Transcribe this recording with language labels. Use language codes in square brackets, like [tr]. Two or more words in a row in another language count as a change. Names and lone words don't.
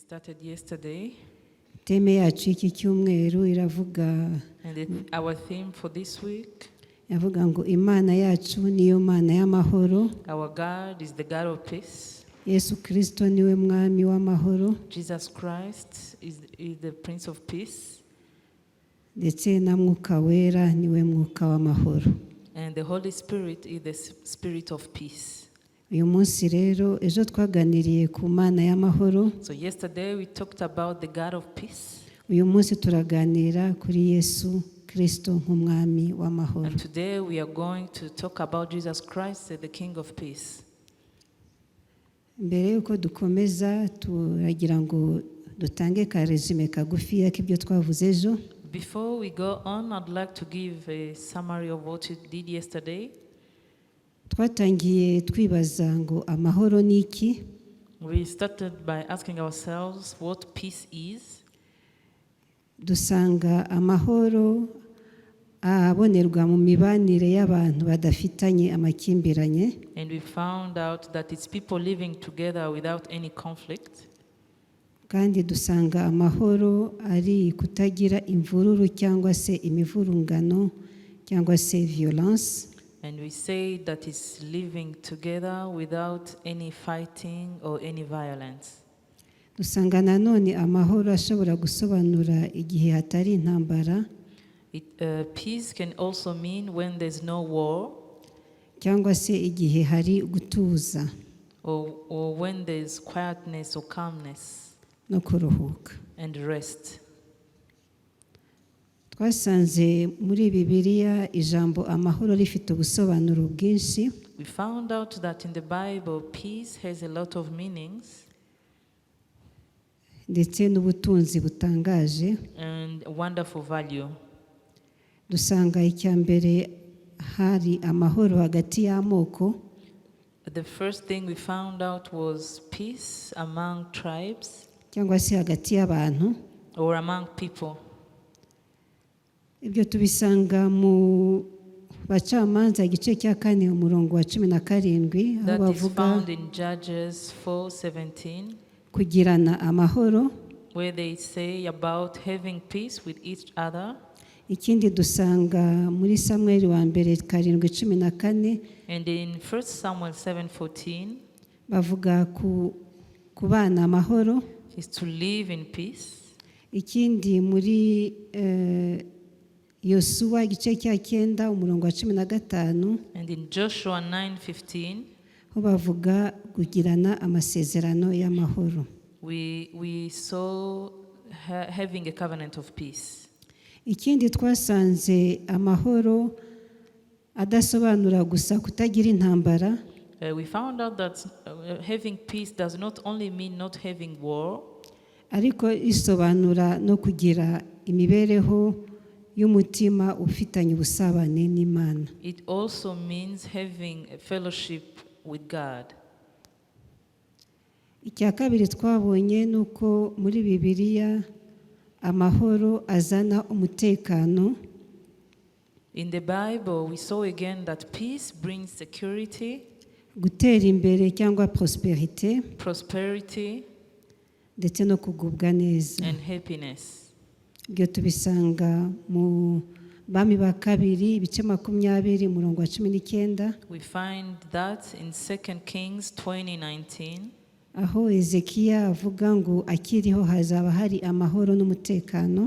[en] started yesterday, [rw] Teme yacu y'iki cyumweru iravuga [en] and our theme for this week, [rw] yavuga ngo Imana yacu niyo Mana y'amahoro. [en] our God is the God of peace. [rw] Yesu Kristo niwe mwami w'amahoro, [en] Jesus Christ is the Prince of Peace, [rw] ndetse na Mwuka Wera niwe mwuka w'amahoro. [en] and the Holy Spirit is the Spirit of peace. [rw] Uyu munsi rero ejo twaganiriye ku Mana y'amahoro. [en] So yesterday we talked about the God of peace, [rw] Uyu munsi turaganira kuri Yesu Kristo nk'umwami w'amahoro. [en] and today we are going to talk about Jesus Christ, the King of peace. [rw] Mbere yuko dukomeza turagira ngo dutange ka resume kagufiya k'ibyo twavuze ejo. [en] Before we go on, I'd like to give a summary of what we did yesterday. [rw] Twatangiye twibaza ngo amahoro ni iki? [en] We started by asking ourselves what peace is. [rw] Dusanga amahoro abonerwa mu mibanire y'abantu badafitanye amakimbiranye, [en] And we found out that it's people living together without any conflict. [rw] kandi dusanga amahoro ari kutagira imvururu cyangwa se imivurungano cyangwa se violence. [en] And we say that it's living together without any fighting or any violence. [rw] Dusanga nanone amahoro ashobora gusobanura igihe hatari intambara [en] Peace can also mean when there's no war, [rw] cyangwa se igihe hari gutuza [en] or when there's quietness or calmness [rw] no kuruhuka. [en] and rest. [rw] Twasanze muri Bibiliya ijambo amahoro rifite ubusobanuro bwinshi, [en] We found out that in the Bible, peace has a lot of meanings [rw] ndetse n'ubutunzi butangaje. [en] and wonderful value. [rw] Dusanga icya mbere hari amahoro hagati y'amoko, [en] The first thing we found out was peace among tribes [rw] cyangwa se hagati y'abantu. [en] or among people. [rw] Ibyo tubisanga mu Bacamanza igice cya 4 umurongo wa 17, aho [en] That is [rw] bavuga [en] found in Judges 4:17, [rw] kugirana amahoro. [en] where they say about having peace with each other. [rw] Ikindi dusanga muri Samuel wa mbere 7:14, [en] And in 1 Samuel 7:14 [rw] bavuga kubana amahoro. [en] is to live in peace. [rw] Ikindi muri Yosuwa igice cya 9 umurongo wa 15, [en] And in Joshua 9:15, [rw] ho bavuga kugirana amasezerano y'amahoro. [en] we saw having a covenant of peace. [rw] Ikindi twasanze amahoro adasobanura gusa kutagira intambara, [en] We found out that having peace does not only mean not having war, [rw] ariko isobanura no kugira imibereho y'umutima ufitanye ubusabane n'Imana. [en] it also means having a fellowship with God. [rw] Icya kabiri twabonye nuko muri Bibiliya amahoro azana umutekano. [en] In the Bible, we saw again that peace brings security, [rw] Gutera imbere cyangwa prosperité, [en] prosperity, [rw] ndetse no kugubwa neza. [en] and happiness. [rw] Ibyo tubisanga mu Bami ba kabiri ibice 20 umurongo wa 19, [en] We find that in 2 Kings 20:19, [rw] aho Ezekiya avuga ngo akiriho hazaba hari amahoro n'umutekano.